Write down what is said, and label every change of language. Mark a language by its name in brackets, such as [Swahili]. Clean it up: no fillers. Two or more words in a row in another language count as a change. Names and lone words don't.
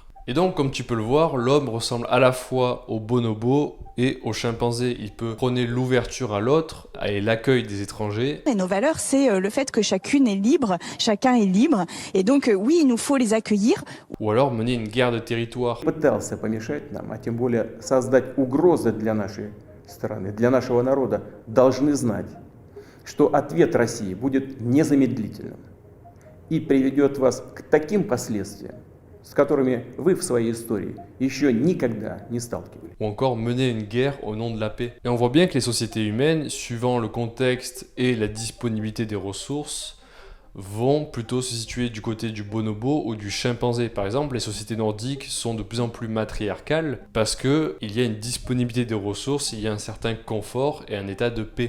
[French] Et donc, comme tu peux le voir, l'homme ressemble à la fois au bonobo et au chimpanzé. Il peut prôner l'ouverture à l'autre et l'accueil des étrangers. Et nos valeurs, c'est le fait que chacun est libre. Et donc, oui, il nous faut les accueillir. Ou alors mener une guerre de territoire. [Russian] Пытался помешать нам, а тем более создать угрозы для нашей страны, для нашего народа, должны знать, что ответ России будет незамедлительным и приведет вас к таким последствиям, с которыми вы в своей истории еще никогда не сталкивались. [French] Ou encore mener une guerre au nom de la paix. Et on voit bien que les sociétés humaines, suivant le contexte et la disponibilité des ressources, vont plutôt se situer du côté du bonobo ou du chimpanzé. Par exemple, les sociétés nordiques sont de plus en plus matriarcales parce qu'il y a une disponibilité des ressources, il y a un certain confort et un état de paix.